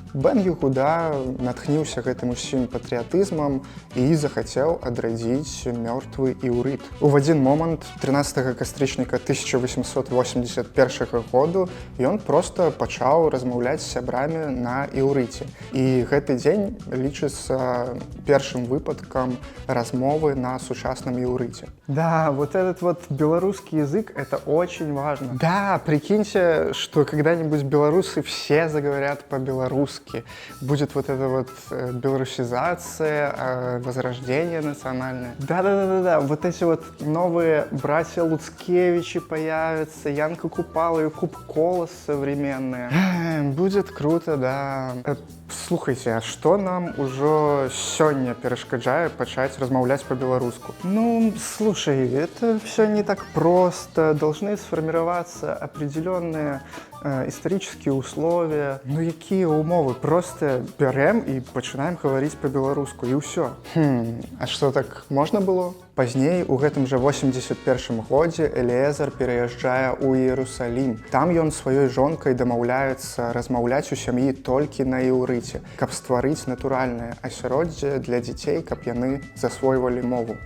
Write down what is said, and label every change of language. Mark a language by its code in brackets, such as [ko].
[be] Бен Єгуда натхніўся гэтым усім патрыятызмам і захацеў адрадзіць мёртвы іўрыт. У адзін момант 13 кастрычніка 1881 году ён проста пачаў размаўляць з сябрамі на іўрыце. І гэты дзень лічыцца першым выпадкам размовы на сучасным іўрыце. [ru] Да, вот этот вот белорусский язык — это очень важно. Да, прикиньте, что когда-нибудь белорусы все заговорят по-белорусски. Будет вот эта вот белорусизация, возрождение национальное. Да, вот эти вот новые братья Луцкевичи появятся, Янка Купала и Кубколос современные. Будет круто, да. [be] Слухайте, а што нам ужо сёння перашкаджае пачаць размаўляць па-беларуску? [ru] Ну, слушай, это все не так просто. Должны сформироваться определенные исторические условия. [be] Ну, якія умовы? Просто бярем і пачынаем гаварыць па-беларуску, і ўсё. А што, так можна было? Пазней, у гэтым жа 81 годзе, Эліезар пераязджае ў Іерусалім. Там ён сваёй жонкай дамаўляецца размаўляць у сям'і толькі на іўрыце, каб стварыць натуральнае асяроддзе для дзяцей, каб яны засвойвалі мову.